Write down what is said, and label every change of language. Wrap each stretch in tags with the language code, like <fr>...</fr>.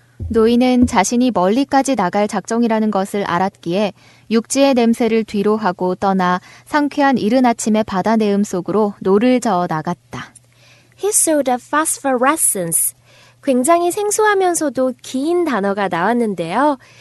<ko>노인은 자신이 멀리까지 나갈 작정이라는 것을 알았기에 육지의 냄새를 뒤로 하고 떠나 상쾌한 이른 아침의 바다 내음 속으로 노를 저어 나갔다.</ko> <en>He saw the phosphorescence.</en> <ko>굉장히 생소하면서도 긴 단어가 나왔는데요.</ko>